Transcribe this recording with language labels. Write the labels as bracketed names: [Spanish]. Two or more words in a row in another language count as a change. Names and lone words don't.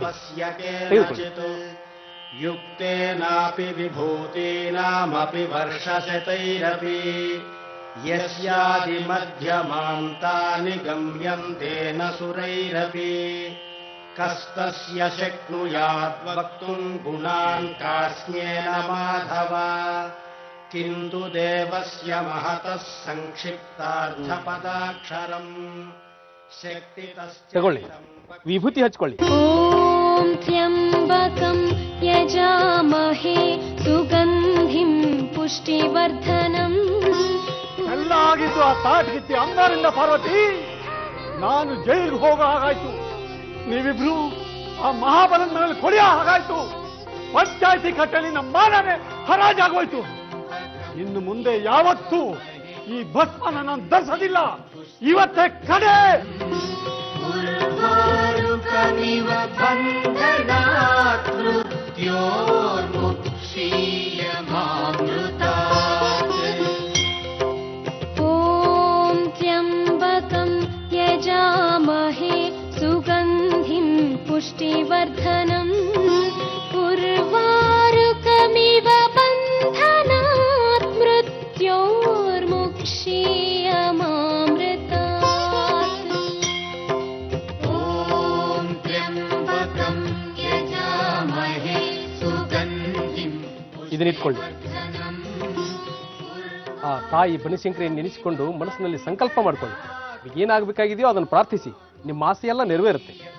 [Sanskrit] तस्य केनचित् युक्तेनापि विभूतीनामपि वर्षशतैरपि यस्यादिमध्यमान्तानि गम्यन्ते न सुरैरपि कस्तस्य शक्नुयात् वक्तुं गुणान् कास्म्येन माधव किन्तु देवस्य महतः संक्षिप्तार्थपदाक्षरम् [Kannada] ತಗೊಳ್ಳಿ, ವಿಭೂತಿ ಹಚ್ಕೊಳ್ಳಿ. [Sanskrit] ॐ त्र्यम्बकं यजामहे सुगन्धिं पुष्टिवर्धनम् [Kannada] ಎಲ್ಲ ಆಗಿದ್ದು ಆ ತಾಟ್ಗಿತ್ತಿ ಅಂಗಾರಿಂದ ಪಾರ್ವತಿ. ನಾನು ಜೈಲಿಗೆ ಹೋಗೋ ಹಾಗಾಯ್ತು, ನೀವಿಬ್ರು ಆ ಮಹಾಬಲನ ಮೇಲೆ ಕೊಡಿಯೋ ಹಾಗಾಯ್ತು. ಪಂಚಾಯತಿ ಕಟ್ಟಲಿನ ಮಾನವೇ ಹರಾಜಾಗೋಯ್ತು. ಇನ್ನು ಮುಂದೆ ಯಾವತ್ತೂ ಈ ಭಸ್ಮನ ನಾನು ಧರಿಸೋದಿಲ್ಲ. ಇವತ್ತೇ ಕಡೆ. [Sanskrit] उर्वारुकमिव बन्धनात् मृत्योर्मुक्षीयमामृतात् ॐ त्र्यम्बकं यजामहे सुगन्धिं पुष्टिवर्धनम् उर्वारुकमिव बन्धनात् मृत्योर्मुक्षीयमामृतात् [Kannada] ಇದನ್ನಿಟ್ಕೊಳ್ಳಿ. ಆ ತಾಯಿ ಬನಶಂಕರಿಯನ್ನು ನೆನೆಸಿಕೊಂಡು ಮನಸ್ಸಿನಲ್ಲಿ ಸಂಕಲ್ಪ ಮಾಡ್ಕೊಳ್ಳಿ. ಏನಾಗಬೇಕಾಗಿದೆಯೋ ಅದನ್ನು ಪ್ರಾರ್ಥಿಸಿ, ನಿಮ್ಮ ಆಸೆ ಎಲ್ಲ ನೆರವೇರುತ್ತೆ.